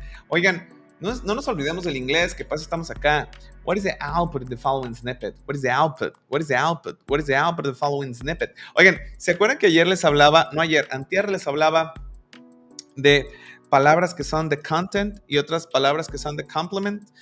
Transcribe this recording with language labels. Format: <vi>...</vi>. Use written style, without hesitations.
<es>Oigan, no nos olvidemos del inglés, que pasa estamos acá.</es> <en>What is the output of the following snippet? What is the output of the following snippet?</en> <es>Oigan, ¿se acuerdan que antier les hablaba de palabras que son de content y otras palabras que son de complement?</es>